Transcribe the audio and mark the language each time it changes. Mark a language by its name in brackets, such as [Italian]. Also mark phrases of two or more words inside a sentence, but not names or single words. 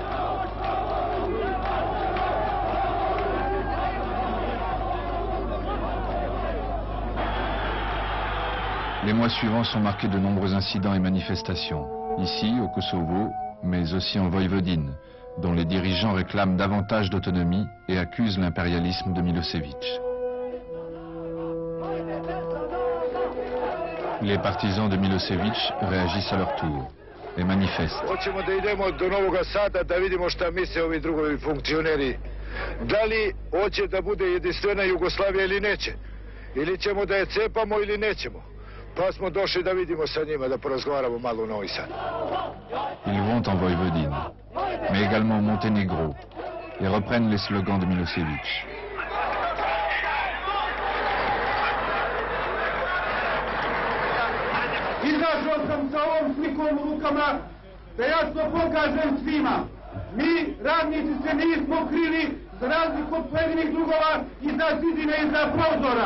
[French] Les mois suivants sont marqués de nombreux incidents et manifestations, ici au Kosovo, mais aussi en Voïvodine, dont les dirigeants réclament davantage d'autonomie et accusent l'impérialisme de Milosevic. Les partisans de Milosevic réagissent à leur tour et manifestent. [Serbian] Hoćemo da idemo do Novog Sada da vidimo šta misle ovi drugovi funkcioneri. Da li hoće da bude jedinstvena Jugoslavija ili neće? Ili ćemo da je cepamo ili nećemo? Pa smo došli da vidimo sa njima, da porazgovaramo malo u Novi Sad. [French] Ils vont en Voïvodine, mais également au Monténégro, et reprennent les slogans de Milosevic. [Serbian] Izašao sam sa ovom slikom u rukama da jasno pokažem svima. Mi, radnici, se nismo krili za razliku od pojedinih drugova iza zidine, iza prozora.